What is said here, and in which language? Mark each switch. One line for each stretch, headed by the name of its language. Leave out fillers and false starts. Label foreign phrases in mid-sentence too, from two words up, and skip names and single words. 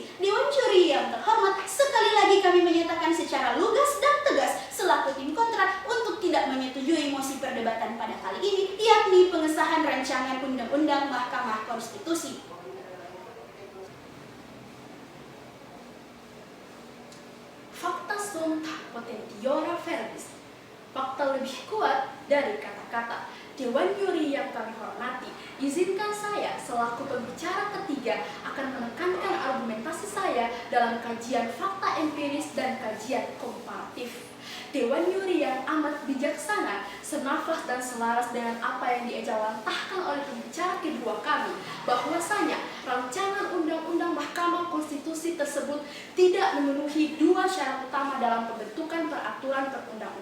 Indonesian: Dewan Juri yang terhormat, sekali lagi kami menyatakan secara lugas dan tegas selaku tim kontra untuk tidak menyetujui mosi perdebatan pada kali ini, yakni pengesahan rancangan Undang-Undang Mahkamah Konstitusi.
Latin: Fakta sunt potentiora verbis.
Indonesian: Fakta lebih kuat dari kata-kata. Dewan Juri yang kami hormati, izinkan saya selaku pembicara ketiga akan menekankan argumentasi saya dalam kajian fakta empiris dan kajian komparatif. Dewan Juri yang amat bijaksana, senafas dan selaras dengan apa yang diejawantahkan oleh pembicara kedua kami, bahwasanya rancangan Undang-Undang Mahkamah Konstitusi tersebut tidak memenuhi 2 syarat utama dalam pembentukan peraturan perundang-undangan.